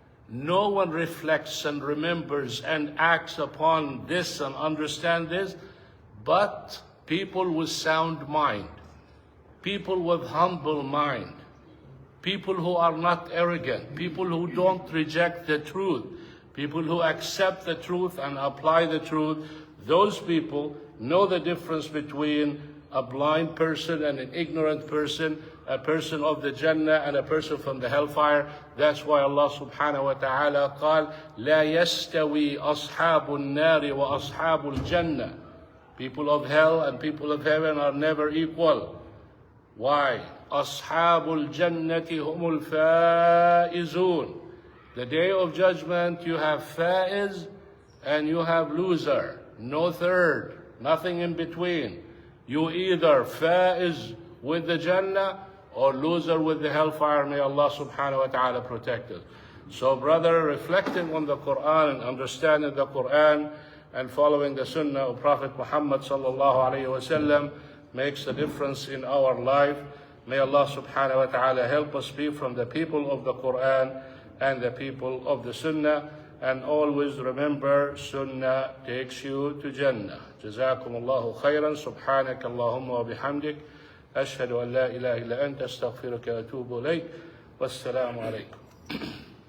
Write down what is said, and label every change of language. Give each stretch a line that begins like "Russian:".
English: No one reflects and remembers and acts upon this and understand this, but people with sound mind, people with humble mind, people who are not arrogant, people who don't reject the truth, people who accept the truth and apply the truth. Those people know the difference between a blind person and an ignorant person, a person of the Jannah and a person from the hellfire. That's why Allah subhanahu wa ta'ala
Arabic: قال لا يستوي أصحاب النار وأصحاب الجنة.
English: People of hell and people of heaven are never equal. Why?
Arabic: أصحاب الجنة هم الفائزون.
English: The day of judgment you have faiz and you have loser. No third, nothing in between. You either faiz with the Jannah or loser with the hellfire. May Allah subhanahu wa ta'ala protect us. So brother, reflecting on the Quran and understanding the Quran and following the Sunnah of Prophet Muhammad sallallahu alayhi wa sallam makes a difference in our life. May Allah subhanahu wa ta'ala help us be from the people of the Quran and the people of the Sunnah. And always remember, Sunnah takes you to Jannah.
Arabic: جزاكم الله خيرا. سبحانك اللهم وبحمدك أشهد أن لا إله إلا أنت أستغفرك وأتوب إليك. والسلام عليكم.